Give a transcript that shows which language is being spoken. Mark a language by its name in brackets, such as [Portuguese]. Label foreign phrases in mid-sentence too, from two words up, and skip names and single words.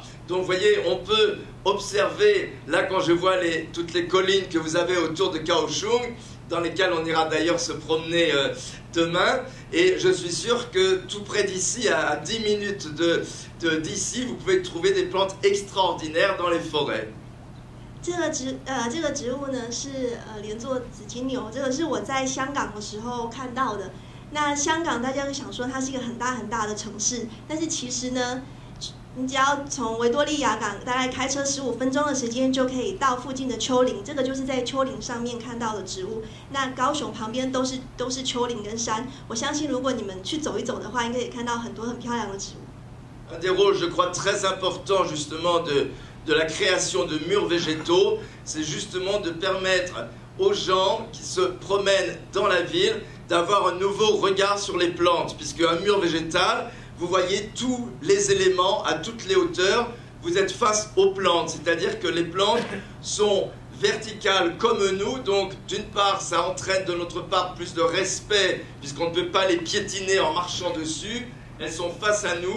[French] Donc, vous voyez, on peut observer, là quand je vois toutes les collines que vous avez autour de Kaohsiung, dans lesquelles on ira d'ailleurs se promener demain, et je suis sûr que tout près d'ici, à 10 minutes d'ici, vous pouvez trouver des plantes extraordinaires dans les forêts. [Chinese] 这个植物呢是连座紫金牛，这个是我在香港的时候看到的。那香港大家会想说它是一个很大很大的城市，但是其实呢，你只要从维多利亚港大概开车15分钟的时间就可以到附近的丘陵，这个就是在丘陵上面看到的植物。那高雄旁边都是丘陵跟山，我相信如果你们去走一走的话，应该也看到很多很漂亮的植物。 [French] Un des rôles, je crois, très important justement de la création de murs végétaux, c'est justement de permettre aux gens qui se promènent dans la ville d'avoir un nouveau regard sur les plantes, puisque un mur végétal, vous voyez tous les éléments à toutes les hauteurs, vous êtes face aux plantes, c'est-à-dire que les plantes sont verticales comme nous, donc d'une part ça entraîne de notre part plus de respect, puisqu'on ne peut pas les piétiner en marchant dessus, elles sont face à nous.